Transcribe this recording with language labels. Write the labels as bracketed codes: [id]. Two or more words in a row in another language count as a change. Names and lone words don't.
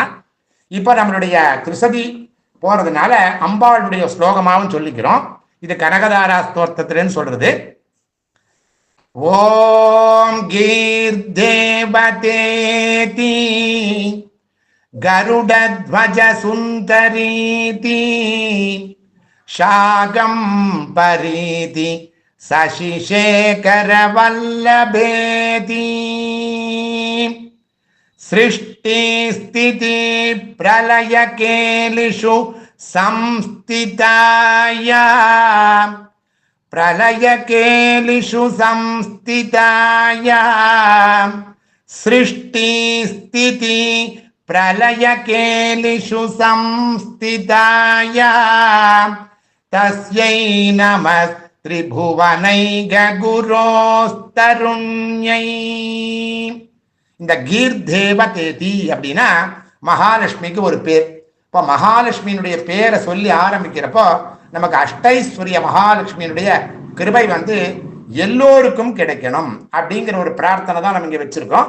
[ta] இப்ப நம்மளுடைய திருசதி போறதுனால அம்பாளுடைய ஸ்லோகமாவும் சொல்லிக்கிறோம். இது கனகதாரா ஸ்தோத்திரத்திலேன்னு சொல்றது. [sa] ओम् गीर्देवतेति गरुडध्वज सुन्दरीति शागं परीति शशिशेखर वल्लभेति सृष्टि स्थिति प्रलय केलिषु संस्थिताय प्रलय केलिषु संस्थिताय सृष्टि स्थिति प्रलय केलिषु संस्थिताय तस्यै नमः त्रिभुवनैक गुरोस्तरुण्यै. [ta] இந்த கீர்தேவதேதி அப்படின்னா மகாலட்சுமிக்கு ஒரு பேர். இப்போ மகாலட்சுமியினுடைய பேரை சொல்லி ஆரம்பிக்கிறப்போ நமக்கு அஷ்டைஸ்வரிய மகாலட்சுமியினுடைய கிருபை எல்லோருக்கும் கிடைக்கணும் அப்படிங்கிற ஒரு பிரார்த்தனை தான் நம்ம இங்கே வச்சிருக்கோம்.